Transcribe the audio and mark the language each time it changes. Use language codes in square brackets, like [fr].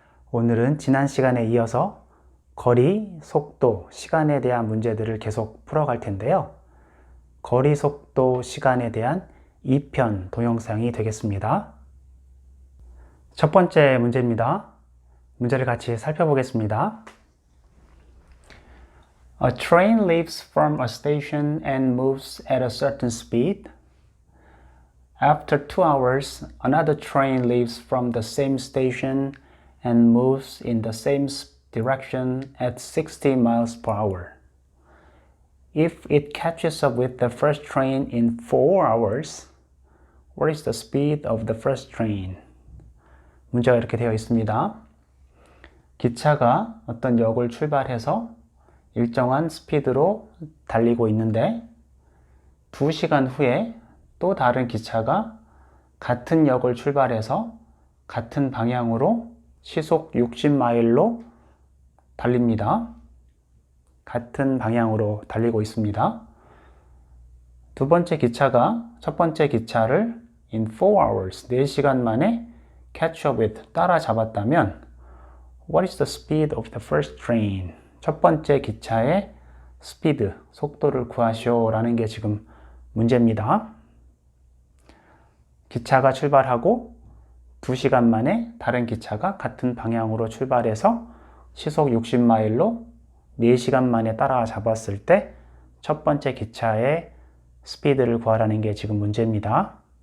[ko] 오늘은 지난 시간에 이어서 거리, 속도, 시간에 대한 문제들을 계속 풀어갈 텐데요. 거리, 속도, 시간에 대한 2편 동영상이 되겠습니다. 첫 번째 문제입니다. 문제를 같이 살펴보겠습니다. [en] A train leaves from a station and moves at a certain speed. After 2 hours, another train leaves from the same station and moves in the same direction at 60 miles per hour. If it catches up with the first train in 4 hours, what is the speed of the first train? [ko] 문제가 이렇게 되어 있습니다. 기차가 어떤 역을 출발해서 일정한 스피드로 달리고 있는데 2시간 후에 또 다른 기차가 같은 역을 출발해서 같은 방향으로 시속 60마일로 달립니다. 같은 방향으로 달리고 있습니다. 두 번째 기차가 첫 번째 기차를 [en] in 4 hours, [ko] 4시간 만에 [en] catch up with, [ko] 따라잡았다면 [en] what is the speed of the first train? [ko] 첫 번째 기차의 스피드, 속도를 구하시오 라는 게 지금 문제입니다. 기차가 출발하고 2시간 만에 다른 기차가 같은 방향으로 출발해서 시속 60마일로 4시간 만에 따라잡았을 때 첫 번째 기차의 스피드를 구하라는 게 지금 문제입니다.